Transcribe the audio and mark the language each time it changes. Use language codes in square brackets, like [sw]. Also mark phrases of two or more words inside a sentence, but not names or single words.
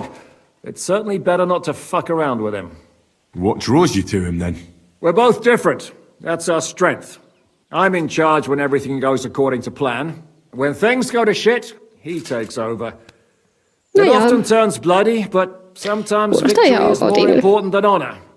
[en] It's certainly better not to fuck around with him. What draws you to him, then? We're both different. That's our strength. I'm in charge when everything goes according to plan. When things go to shit, he takes over. It ja. often turns bloody, but sometimes [fi] Kuulostaa [en] victory [fi] ihan [en] is more [fi] ok-tyylille. [en] important than honor.